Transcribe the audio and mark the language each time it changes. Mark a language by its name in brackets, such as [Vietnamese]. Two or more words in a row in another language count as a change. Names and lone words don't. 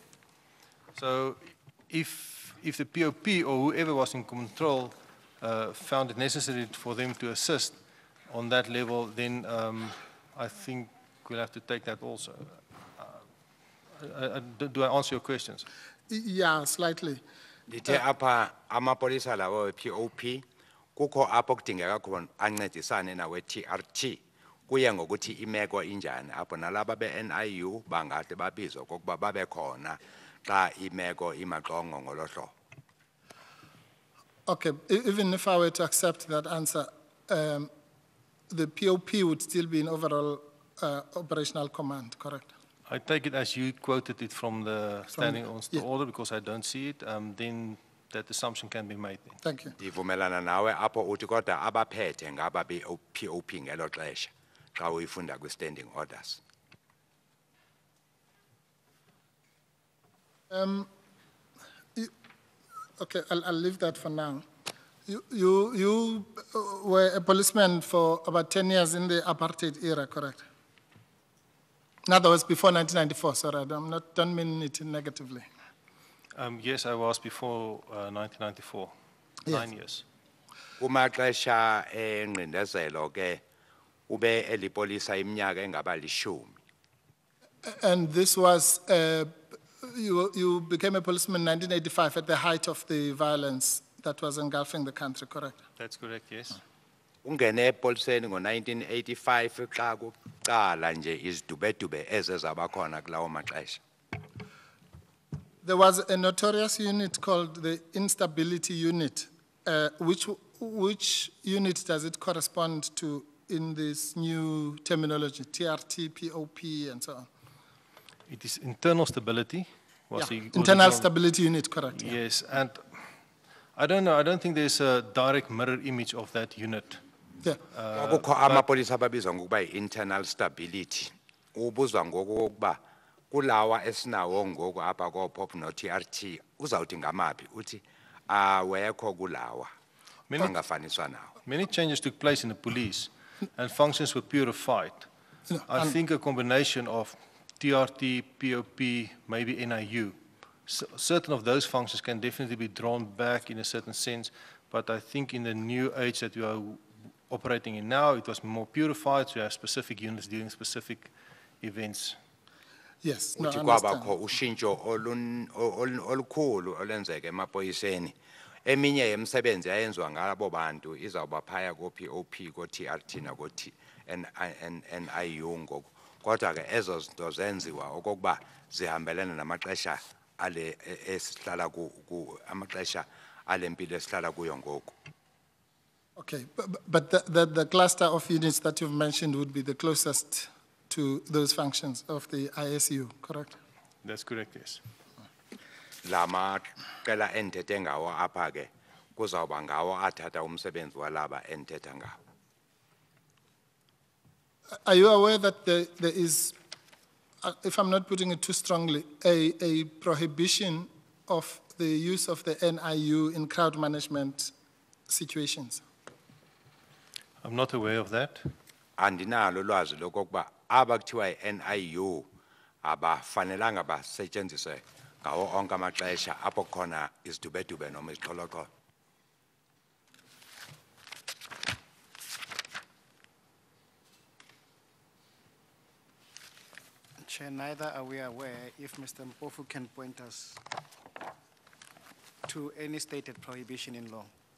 [English] So if the POP or whoever was in control found it necessary for them to assist on that level, then I think we'll have to take that also. Do I answer your questions? Yeah, slightly. [Xhosa] Ndithe apha amapolisa lawo POP kukho apho kudingeka khona ancedisane nawe TRT kuye ngokuthi imeko injani apho nalaba be-NIU bangathi babizwa kokuba babe khona xa imeko imaxongo ngolo hlobo. [English] Okay, even if I were to accept that answer, the POP would still be in overall operational command, correct? I take it as you quoted it from the standing order because I don't see it, then that assumption can be made. Then. Thank you. [Xhosa] Ndivumelana nawe apho uthi kodwa abaphethe ngaba be-POP ngelo xesha xa uyifunda kwi- [English] standing orders. Okay, I'll leave that for now. You were a policeman for about 10 years in the apartheid era, correct? In other words, before 1994, sorry, I don't mean it negatively. Yes, I was before 1994, Yes. 9 years. [Xhosa] Kumaxesha engqindezelo ke ube elipolisa iminyaka engaba 10. [English] And this was, you became a policeman in 1985 at the height of the violence that was engulfing the country, correct? That's correct, yes. [Xhosa] Ungene epoliseni ngo-1985 xa kuqala nje izidubedube ezezaba khona kulawo maxesha. [English] There was a notorious unit called the Instability Unit, which which unit does it correspond to in this new terminology, TRT, POP, and so on? It is internal stability. Yeah, Was the internal original- stability unit, correct? Yeah. Yes, and I don't know, I don't think there's a direct mirror image of that unit. Yeah. [Xhosa] Kwakukho amapolisa ababizwa ngokuba [English] internal stability. [Xhosa] Ubuzwa ngokuba kulawa esinawo ngoku apha ko-POP no-TRT uzawuthi ngamaphi uthi awekho kulawa angafaniswa nawo. [English] Many changes took place in the police and functions were purified. No, I think a combination of TRT, POP, maybe NIU. Certain of those functions can definitely be drawn back in a certain sense, but I think in the new age that we are operating in now, it was more purified, so you have specific units dealing specific events. Yes, no, I [Xhosa] Uthi [English] understand. [Xhosa] kwabakho ushintsho olukhulu olenzeka emapoyiseni. Eminye yemisebenzi yayenziwa ngabo bantu izawuba phaya ko-POP, ko-TRT nako-NIU ngoku. Kodwa ke ezo zinto zenziwa okokuba zihambelana namaxesha ale esihlala amaxesha alempilo esihlala kuyo ngoku. [English] Okay, but the cluster of units that you've mentioned would be the closest to those functions of the ISU, correct? That's correct, yes. [Xhosa] Lama qela endithethe ngawo apha ke kuzawuba ngawo athatha umsebenzi walaba endithetha ngawo. [English] Are you aware that there is, if I'm not putting it too strongly, a prohibition of the use of the NIU in crowd management situations? I'm not aware of that. [Xhosa] Andinalo lwazi lokokuba abakuthiwa i-NIU abafanelanga basetshenziswe ngawo onke amaxesha apho khona izidubedube noma izixholoxholo. [English] Chair, neither are we aware if Mr. Mpofu can point us to any stated prohibition in law.